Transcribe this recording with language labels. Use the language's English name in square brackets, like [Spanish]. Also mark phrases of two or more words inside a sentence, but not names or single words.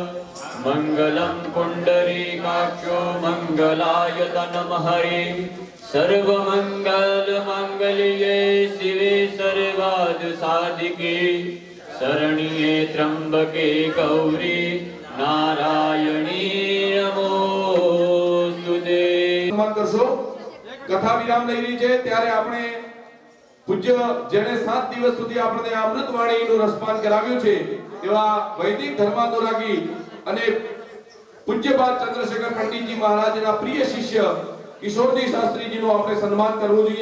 [Sanskrit] मंगलम पुंडरीकाक्षो मंगलाय तनमहरे सर्वमंगल मंगल्ये शिवे सर्वार्थ साधिके शरण्ये त्र्यंबके गौरी नारायणी नमोस्तुते। [Gujarati] કરશો કથા વિરામ લઈ રહી છે ત્યારે આપણે પૂજ્ય જેણે 7 દિવસ સુધી આપણને આ અમૃતવાણીનું રસપાન કરાવ્યું છે એવા વૈદિક ધર્માનુરાગી અને પૂજ્યપાદ ચંદ્રશેખર પંડિતજી મહારાજના પ્રિય શિષ્ય કિશોરજી શાસ્ત્રીજીનું આપણે સન્માન કરવું જોઈએ.